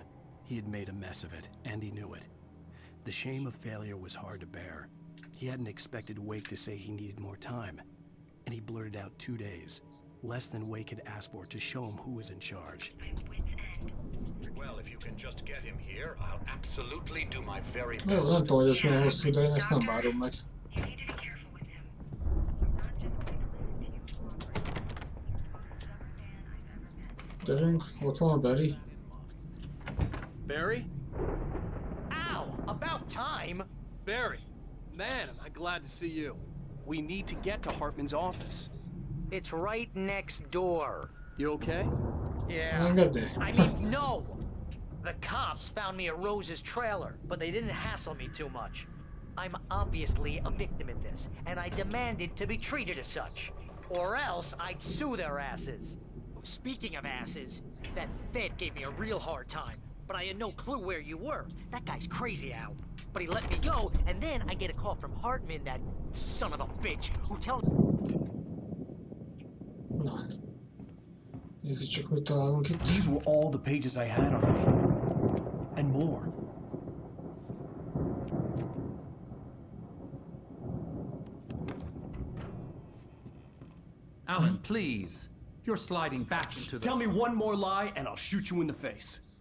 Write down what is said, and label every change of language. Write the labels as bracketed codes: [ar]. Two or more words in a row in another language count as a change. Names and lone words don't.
[en] He had made a mess of it, and he knew it. The shame of failure was hard to bear. He hadn't expected Wake to say he needed more time, and he blurted out 2 days, less than Wake had asked for to show him who was in charge. Well, if you can just get him here, I'll absolutely do my very best. [hu] Jó, nem tudom, hogy ez milyen hosszú, de én ezt nem várom meg. Gyerünk, ott van a Barry. [en] Barry? Ow! About time! Barry, man, am I glad to see you. We need to get to Hartman's office. It's right next door. You okay? Yeah. [hu] Engedni. [en] I mean, no! The cops found me at Rose's trailer, but they didn't hassle me too much. I'm obviously a victim in this, and I demanded to be treated as such. Or else I'd sue their asses. Speaking of asses, that Fed gave me a real hard time, but I had no clue where you were. That guy's crazy, Al. But he let me go, and then I get a call from Hartman, that son of a bitch, who tells... [hu] Na. Nézzük csak, mit találunk itt. [en] These were all the pages I had on me. And more. Alan, please. You're sliding back into the... Tell me one more lie, and I'll shoot you in the face.